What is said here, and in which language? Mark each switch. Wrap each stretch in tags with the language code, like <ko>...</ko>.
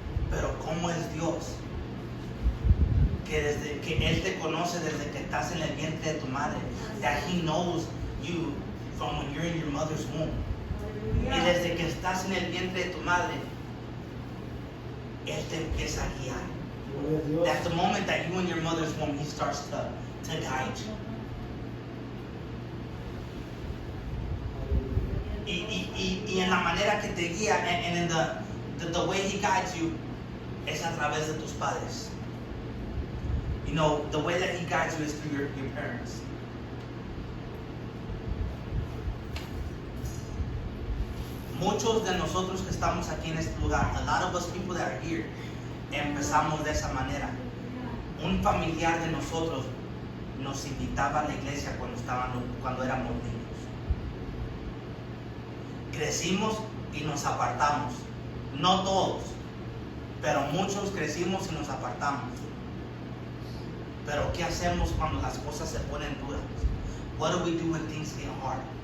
<es>Pero ¿cómo es Dios? que desde que Él te conoce desde que estás en el vientre de tu madre.</es> <en>That He knows you from when you're in your mother's womb.</en> <es>Y desde que estás en el vientre de tu madre, Él te empieza a guiar. Gloria a Dios.</es> <en>That's the moment that you in your mother's womb, He starts to guide you.</en> <es>Y en la manera que te guía,</es> <en>and in the way He guides you,</en> <es>es a través de tus padres.</es> <en>You know, the way that He guides you is through your parents.</en> <es>Muchos de nosotros que estamos aquí en este lugar,</es> <en>a lot of us people that are here,</en> <es>empezamos de esa manera. Un familiar de nosotros nos invitaba a la iglesia cuando éramos niños. Crecimos y nos apartamos. No todos, pero muchos crecimos y nos apartamos. Pero ¿qué hacemos cuando las cosas se ponen duras?</es> <en>What do we do when things get hard?</en>